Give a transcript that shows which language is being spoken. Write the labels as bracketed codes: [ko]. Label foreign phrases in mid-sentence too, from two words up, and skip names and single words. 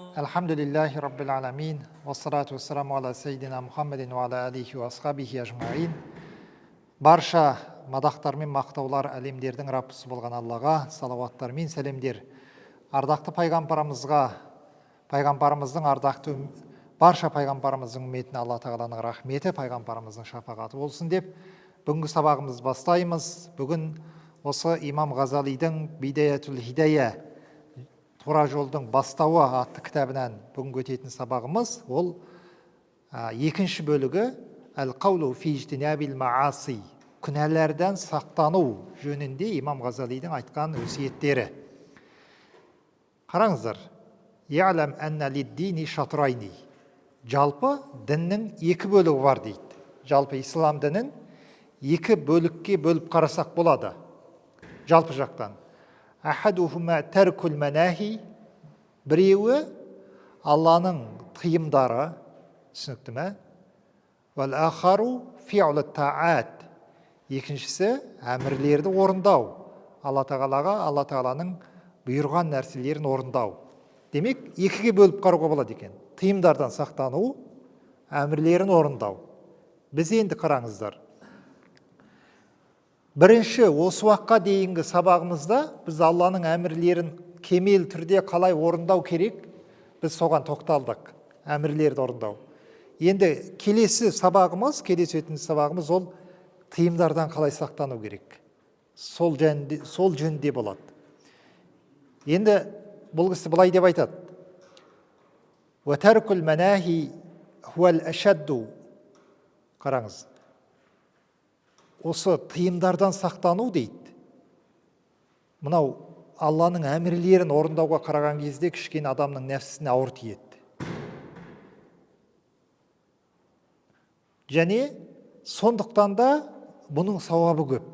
[ar] الحمد لله رب العالمين والصلاة والسلام على سيدنا محمد وعلى آله وأصحابه أجمعين. [kk] Барша мадақтар мен мақтаулар әлемдердің Раббысы болған Аллаға, салауаттар мен сәлемдер ардақты пайғамбарымызға, пайғамбарымыздың ардақты барша пайғамбарымыздың үмметіне Алла тағаланың рахметі, пайғамбарымыздың шапағаты болсын деп, бүгінгі сабағымызды бастаймыз. Бүгін осы имам Ғазалидің Бидаятул Хидая, Тура жолдың бастауы атты кітабынан бүгінгі өтетін сабағымыз, ол екінші бөлігі Әл-Қаулу фи ижтинабил мааси, күнәләрден сақтану жөнінде имам Ғазалидің айтқан өсиеттері. Қараңыздар, [ar] اعلم أن للدين شطرين, [kk] жалпы діннің екі бөлігі бар дейді. Жалпы ислам дінін екі бөлікке бөліп қарасақ болады, жалпы жақтан. [ar] أحدهما ترك المناهي, [kk] біреуі Алланың тыйымдары, түсінікті ме? [ar] والآخر فعل الطاعات, [kk] екіншісі әмірлерді орындау, Алла тағалаға, Алла тағаланың бұйырған нәрселерін орындау. Демек, екіге бөліп қарауға болады екен. Тыйымдардан сақтану, әмірлерін орындау. Біз енді қараңыздар. Бірінші, осы уақытқа дейінгі сабағымызда біз Алланың әмірлерін кемел түрде қалай орындау керек, біз соған тоқталдық, әмірлерді орындау. Енді келесі өтетін сабағымыз ол тыйымдардан қалай сақтану керек. Сол жөнде болады. Енді бұл кісі былай деп айтады. [ar] وَتَرْكُ الْمَنَاهِ هُوَ الْأَشَدُّ. [kk] Қараңыз. Осы тыйымдардан сақтану дейді. Мынау Алланың әмірлерін орындауға қараған кезде кішкене адамның нәпсісіне ауыр тиеді. Және сондықтан да бұның сауабы көп.